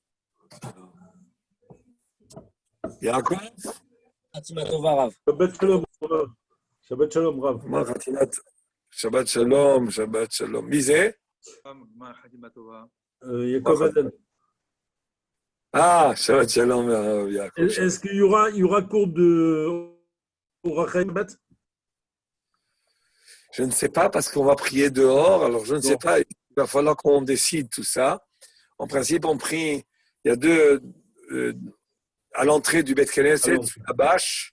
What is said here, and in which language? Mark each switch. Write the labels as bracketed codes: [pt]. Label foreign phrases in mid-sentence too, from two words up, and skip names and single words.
[he] יעקב? חתימה טובה, רב. שבת שלום, רב. שבת שלום, רב. גמר חתימת... שבת שלום, שבת שלום. מי זה? גמר חתימה טובה. יעקב עדן. שבת שלום, יעקב. [fr] Est-ce qu'il y aura cours de Orachem Shabbat? Je ne sais pas parce qu'on va prier dehors. Alors, je ne sais pas. Il va falloir qu'on décide tout ça. En principe, on prie. Il y a deux à l'entrée du Beth Knesset, à Bâche.